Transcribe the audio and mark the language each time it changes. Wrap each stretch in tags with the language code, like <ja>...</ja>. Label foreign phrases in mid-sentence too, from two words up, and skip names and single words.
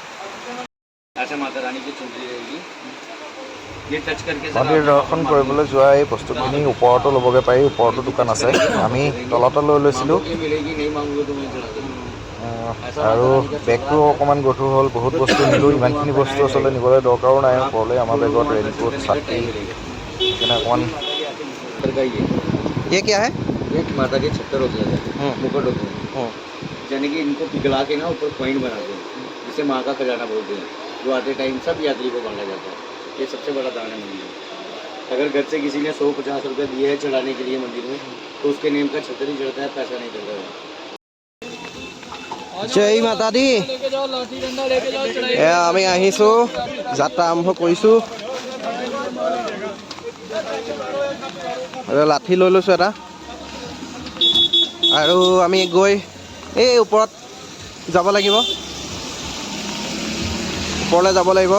<as>মন্দিৰ দৰ্শন কৰিবলৈ যোৱা এই বস্তুখিনি ওপৰতো ল'বগৈ পাৰি, ওপৰতো দোকান আছে। আমি তলতে লৈ লৈছিলোঁ আৰু বেগটো অকণমান গধুৰ হ'ল, বহুত বস্তু নিলোঁ। ইমানখিনি বস্তু আচলতে নিবলৈ দৰকাৰো নাই ওপৰলৈ। আমাৰ বেগত ৰেইনকোট, ছাতি, সেইকাৰণে অকণমান।</as> <hi>ये क्या है? ये माता के छत्तर होते हैं, मुकुट होते हैं, यानी कि इनको पिघला के ना ऊपर पॉइंट बनाते हैं, जिसे माँ का खजाना बोलते हैं, जो आते टाइम सब यात्री को बांटा जाता है। ये सबसे बड़ा दान है मंदिर। अगर घर से किसी ने 150 रुपये दिए हैं चढ़ाने के लिए मंदिर में, तो उसके नेम का छत्तर ही चढ़ता है, पैसा नहीं चढ़ता है। जय माता दी।</hi> <as>আমি আহিছোঁ, যাত্ৰা আৰম্ভ কৰিছোঁ। লাঠি লৈ লৈছোঁ এটা, আৰু আমি গৈ এই ওপৰত যাব লাগিব, ওপৰলৈ যাব লাগিব।</as>